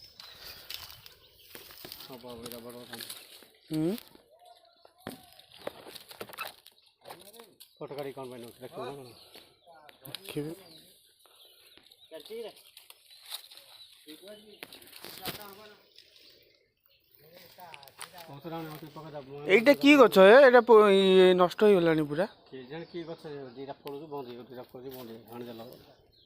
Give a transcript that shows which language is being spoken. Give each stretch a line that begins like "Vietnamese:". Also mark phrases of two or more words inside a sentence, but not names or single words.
Odia: ଫଟୋ କାଢ଼ି କ'ଣ ପାଇଁ
Bangla: ଦେଖିବେ। এইটা কি গଛ এটা নষ্ট হয়ে গলানি পুরা।
Odia: କି ଗଛ ଦୁଇଟା ଫଳୁଛି ବନ୍ଦ ହେଇଗଲା, ଦୁଇଟା ଫଳୁଛି ବନ୍ଦ ହେଇଗଲା, ହାଣି ଦେଲା।